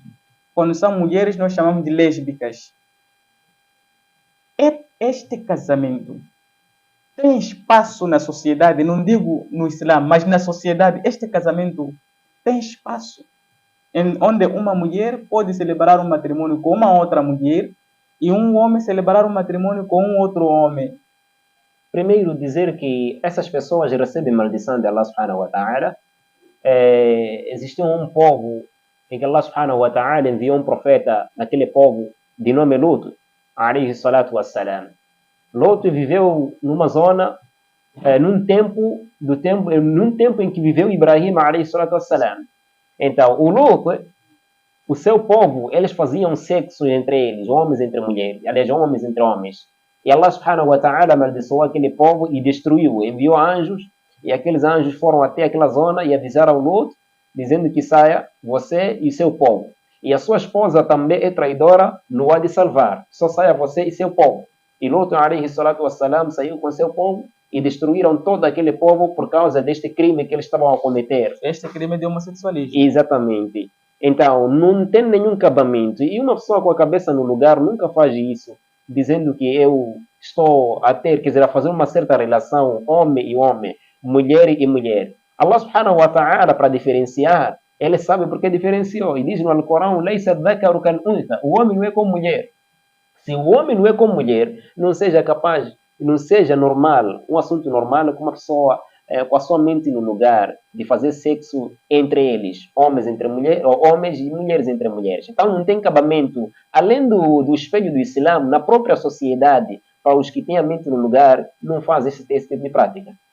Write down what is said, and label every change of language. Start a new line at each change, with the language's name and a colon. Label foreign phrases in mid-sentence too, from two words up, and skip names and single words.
Portuguese: Quando são mulheres, nós chamamos de lésbicas. Este casamento tem espaço na sociedade, não digo no Islã, mas na sociedade, este casamento tem espaço onde uma mulher pode celebrar um matrimônio com uma outra mulher e um homem celebrar um matrimônio com um outro homem. Primeiro, dizer que essas pessoas recebem maldição de
Arabic: الله سبحانه وتعالى.
Portuguese: Existe um povo em que
Arabic: الله سبحانه وتعالى
Portuguese: enviou um profeta naquele povo de nome Lut,
Arabic: عليه الصلاة والسلام.
Portuguese: Lut viveu numa zona, num tempo em que viveu Ibrahim
Arabic: عليه الصلاة والسلام.
Portuguese: Então, o Lut, o seu povo, eles faziam sexo entre eles, homens entre mulheres, aliás, homens entre homens. E
Arabic: الله سبحانه وتعالى
Portuguese: amaldiçoou aquele povo e destruiu, enviou anjos, e aqueles anjos foram até aquela zona e avisaram ao Lut, dizendo que saia você e seu povo. E a sua esposa também é traidora, não há de salvar, só saia você e seu povo.
Arabic: E Lut, عليه الصلاة والسلام,
Portuguese: saiu com seu povo e destruíram todo aquele povo por causa deste crime que eles estavam a cometer. Este crime de homossexualismo. Exatamente. Então, não tem nenhum cabimento. E uma pessoa com a cabeça no lugar nunca faz isso, dizendo que eu estou a ter, quer dizer, a fazer uma certa relação homem e homem, mulher e mulher.
Arabic: الله سبحانه وتعالى,
Portuguese: para diferenciar, ele sabe porque diferenciou. E diz no Alcorão,
Arabic: ليس الذكر كالأنثى.
Portuguese: O homem não é como mulher. Se o homem não é como mulher, não seja capaz, não seja normal, um assunto normal com uma pessoa com a sua mente no lugar de fazer sexo entre eles, homens entre mulheres, ou homens e mulheres entre mulheres. Então não tem cabimento, além do espelho do Islã, na própria sociedade, para os que têm a mente no lugar, não fazem esse tipo de prática.